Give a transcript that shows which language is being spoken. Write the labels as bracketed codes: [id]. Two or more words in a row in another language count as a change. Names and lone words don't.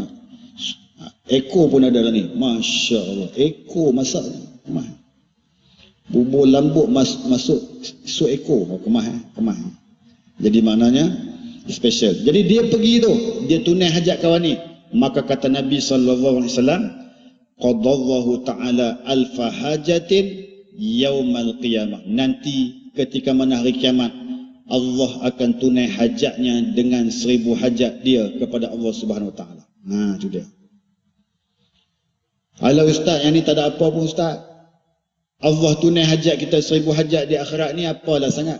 [ms] Ekor pun ada dalam ni. [ar] ما شاء الله. [ms] Ekor masak. Kemah. Bubur lambuk masuk sup ekor. Kemah. Kemah. Jadi maknanya special. Jadi dia pergi tu, dia tunai hajat kawan ni. Maka kata Nabi SAW, [ar] قضى الله تعالى ألف حاجة يوم القيامة. [ms] Nanti ketika mana hari kiamat, Allah akan tunai hajatnya dengan 1000 hajat dia kepada [ar] الله سبحانه وتعالى. [ms] Nah, itu dia. Alah ustaz, yang ni tak ada apa pun ustaz. Allah tunai hajat kita 1000 hajat di akhirat ni, apalah sangat?